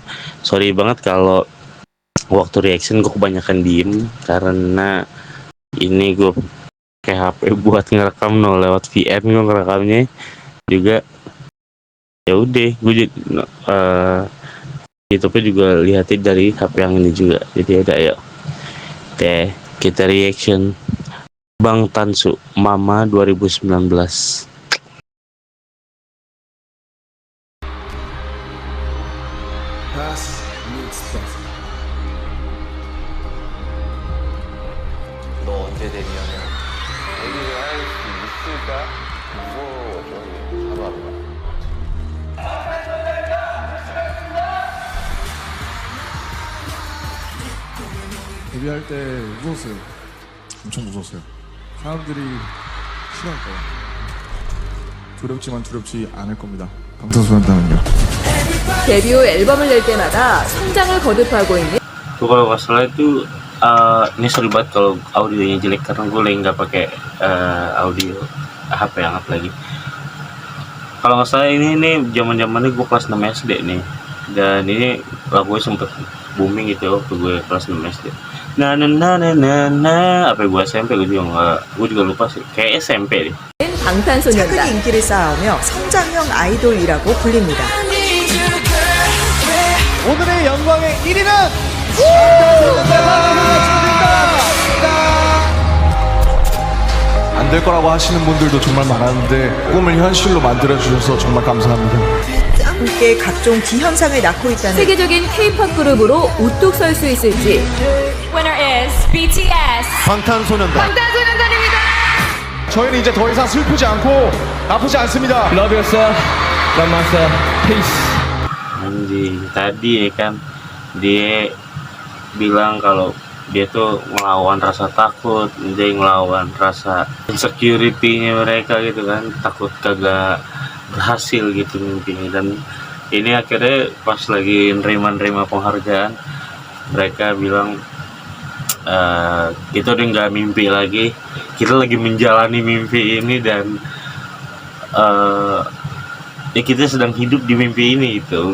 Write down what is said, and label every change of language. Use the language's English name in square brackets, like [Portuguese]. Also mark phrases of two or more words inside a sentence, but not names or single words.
[Indonesian] Sorry banget kalau waktu reaction gue kebanyakan diem, karena ini gue kayak HP buat ngerekam lewat VN gue ngerekamnya juga. Ya udah, gue YouTube juga lihatin dari HP yang ini juga. Jadi ada, ya oke, kita reaction Bangtan Mama 2019. [Korean] 너 언제 데뷔하냐? 데뷔를 할 수 있을까? 무서워져. 하루하루가. 데뷔할 때 무서웠어요. 엄청 무서웠어요. 사람들이 싫어할까요? 두렵지만 두렵지 않을 겁니다. 방탄소년단은요. 데뷔 후 앨범을 낼 때마다 성장을 거듭하고 있는. [Indonesian] Tuh kalau nggak salah itu ini sorry banget kalau audionya jelek, karena gue lagi nggak pakai audio HP hangat lagi. Kalau nggak salah ini zaman-zamannya gue kelas 6 SD nih, dan ini lagunya sempet booming gitu waktu gue kelas 6 SD. Apa gue SMP, gue juga lupa sih, kayak SMP deh. [Korean] 방탄소년단. 최근 인기를 쌓아오며 성장형 아이돌이라고 불립니다. 오늘의 영광의 1위는 안 될 거라고 하시는 분들도 정말 많았는데 꿈을 현실로 만들어 주셔서 정말 감사합니다. 함께 각종 기현상을 낳고 있다는 세계적인 K-pop 그룹으로 우뚝 설 수 있을지. [English] Winner is BTS. [Korean] 방탄소년단. 방탄소년단입니다. 저희는 이제 더 이상 슬프지 않고 아프지 않습니다. [English] Love yourself, love myself, peace. [Indonesian] Anjing, tadi ya kan dia bilang kalau dia tuh ngelawan rasa takut, dia ngelawan rasa insecurity-nya mereka gitu kan, takut kagak berhasil gitu mimpinya. Dan ini akhirnya pas lagi nerima penghargaan, mereka bilang kita udah nggak mimpi lagi, kita lagi menjalani mimpi ini, dan ya kita sedang hidup di mimpi ini gitu.